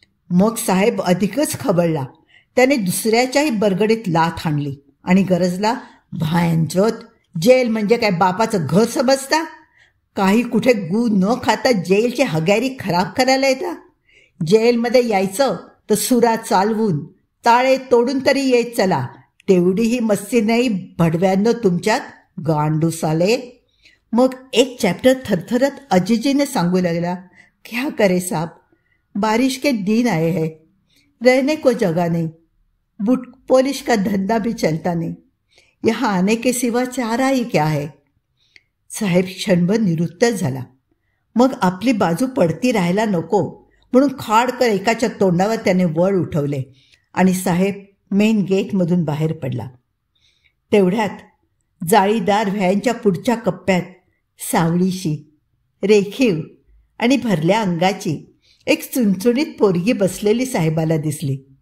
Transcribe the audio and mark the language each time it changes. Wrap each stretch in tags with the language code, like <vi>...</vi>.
<mr>मग साहेब अधिकच खबळला. त्याने दुसऱ्याच्याही बरगडीत लाथ हाणली आणि गरजला, भायंजोत, जेल म्हणजे काय बापाचं घर समजता? काही कुठे गू न खाता जेलची हगॅरी खराब करायला येता? जेलमध्ये यायचं तर सुरा चालवून ताळे तोडून तरी येत चला. तेवढीही मस्ती नाही भडव्यांनो तुमच्यात, गांडूसाले. मग एक चॅप्टर थरथरत अजिजीने सांगू लागला,</mr> <hi>क्या करे साहब, बारिश के दिन आए हैं, रहने को जगह नहीं, बुट पॉलिश का धंधा भी चलता नहीं, यहाँ आने के सिवा चारा ही क्या है.</hi> <mr>साहेब क्षणभर निरुत्तर झाला. मग आपली बाजू पडती राहायला नको म्हणून खाडकर एकाच्या तोंडावर त्याने वळ उठवले आणि साहेब मेन गेटमधून बाहेर पडला. तेवढ्यात जाळीदार व्हॅनच्या पुढच्या कप्प्यात सावळीशी, रेखीव आणि भरल्या अंगाची एक चुणचुणीत पोरगी बसलेली साहेबाला दिसली.</mr>